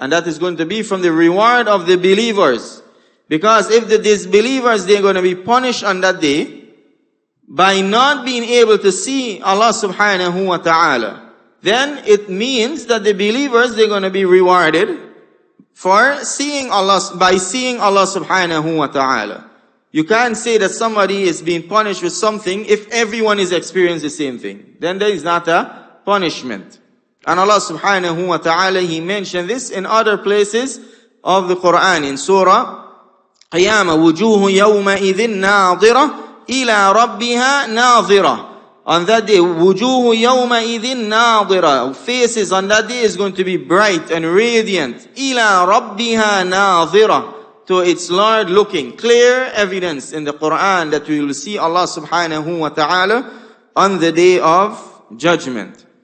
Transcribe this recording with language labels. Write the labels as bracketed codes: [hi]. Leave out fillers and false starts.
[en] And that is going to be from the reward of the believers. Because if the disbelievers, they're going to be punished on that day by not being able to see Allah subhanahu wa ta'ala, then it means that the believers, they're going to be rewarded for seeing Allah, by seeing Allah subhanahu wa ta'ala. You can't say that somebody is being punished with something if everyone is experiencing the same thing. Then there is not a punishment. And Allah subhanahu wa ta'ala, He mentioned this in other places of the Quran. In Surah Qiyamah, [ar] وُجُوهُ يَوْمَئِذٍ نَاظِرَةٌ إِلَىٰ رَبِّهَا نَاظِرَةٌ. [en] On that day, [ar] وُجُوهُ يَوْمَئِذٍ نَاظِرَةٌ. [en] Faces on that day is going to be bright and radiant. [ar] إِلَىٰ رَبِّهَا نَاظِرَةٌ. [en] To its Lord looking. Clear evidence in the Quran that we will see Allah subhanahu wa ta'ala on the day of judgment.